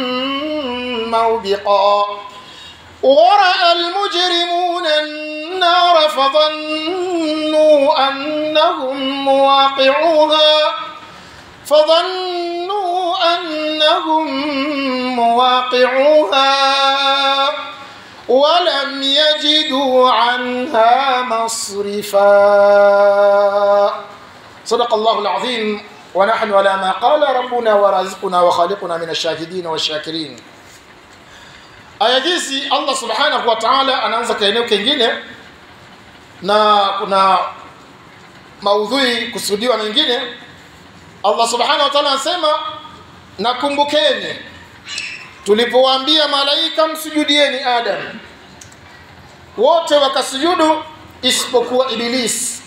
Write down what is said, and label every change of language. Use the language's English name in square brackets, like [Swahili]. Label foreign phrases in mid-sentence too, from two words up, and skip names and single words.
[Arabic] موبقا ورأى المجرمون النار فظنوا أنهم مواقعوها ولم يجدوا عنها مصرفا. صدق الله العظيم ونحن على ما قال ربنا ورازقنا وخالقنا من الشاهدين والشاكرين. [Swahili] Aya hizi Allah [Arabic] سبحانه وتعالى [Swahili] anaanza kwa eneo kingine na kuna maudhui kusudiwa mengine. Allah [Arabic] سبحانه وتعالى [Swahili] anasema, nakumbukeni tulipowaambia malaika msujudieni Adam, wote wakasujudu isipokuwa Iblis.